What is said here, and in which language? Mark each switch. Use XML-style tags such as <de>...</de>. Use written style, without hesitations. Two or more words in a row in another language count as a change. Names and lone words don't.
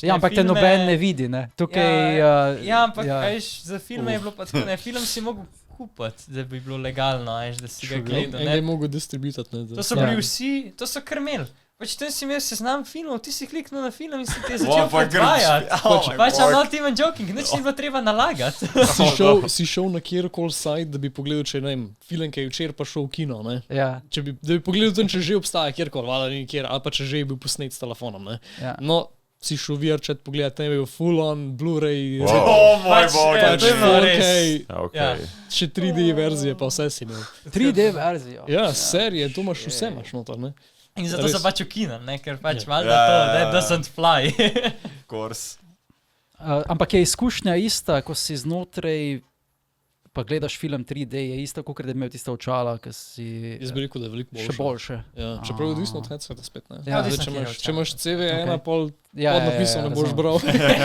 <sl>Ja, ampak filme, te noben ne vidi, ne? Tukaj, ampak za filme je bilo pa tako, film si mogel kupiti, da bi bilo legalno, da si ga gledal. Ne bi mogel distributati. To so bili vsi, to so krmeli. Pač tam si imel seznam filmov, ti si kliknil na film in si ti je začel predvajati.</sl> <en>Pač I'm not even joking,</en> <sl>nič ni bilo treba nalagati. Si šel na kjerkoli sajt, da bi pogledal, če ne vem, film, ki je včeraj pa šel v kino, ne? Ja. Da bi pogledal tam, če že obstaja kjerkoli, ali pa če že je bil posnet s telefonom, ne? No, si šel v VR-chat pogledati, tam je bil full-on, Blu-ray, moj bog, to je bilo res. Še 3D verzije, pa vse si imel. 3D verzijo? Ja, serije, to imaš vse, imaš noter, ne? In zato so pač v kinu, ker pač valjda to,</sl> <en>that doesn't fly.</en> <sl>Ampak je izkušnja ista, ko si znotraj, pa gledaš film 3D, je ista, kot da bi imel tiste očala, ki si... Jaz bi rekel, da je veliko boljše. Še boljše. Ja, čeprav je odvisno od headseta spet, ne? Ja, če imaš CV1, pol Ja, napisal ne boš bral.</sl>